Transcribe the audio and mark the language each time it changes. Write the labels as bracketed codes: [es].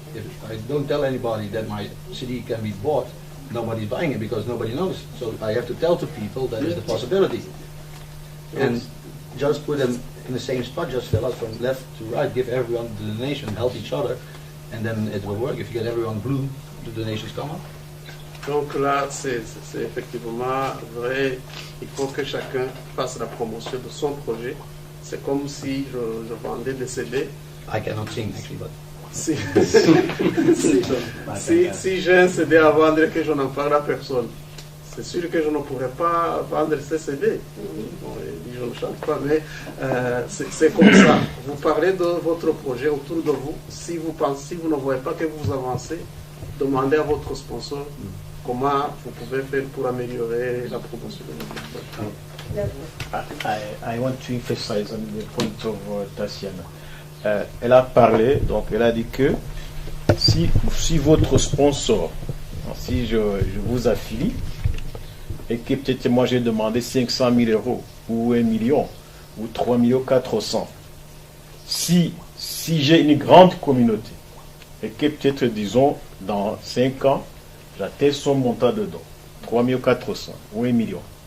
[en] If I don't tell anybody that my CD can be bought, nobody's buying it because nobody knows. So I have to tell to people that is the possibility. And just put them in the same spot, just fill out from left to right, give everyone the donation, help each other, and then it will work. If you get everyone blue, the donations come up. [fr] Donc là, c'est effectivement vrai. Il faut que chacun fasse la promotion de son projet. C'est comme si je vendais des CD. [en] I cannot sing actually, but... [fr] Si j'ai un CD à vendre et que je n'en parle à personne, c'est sûr que je ne pourrais pas vendre ces CD. Bon, je ne chante pas, mais c'est comme ça. Vous parlez de votre projet autour de vous. Si vous ne voyez pas que vous avancez, demandez à votre sponsor comment vous pouvez faire pour améliorer la promotion de votre projet. [en] I want to emphasize on the point of Tatiana. [fr] Elle a parlé, donc elle a dit que si votre sponsor, si je vous affilie, et que peut-être moi j'ai demandé 500 000 € ou 1 million ou 3 400 000, si j'ai une grande communauté, et que peut-être, disons, dans 5 ans, j'atteins son montant de dons, 3400 ou 1 million.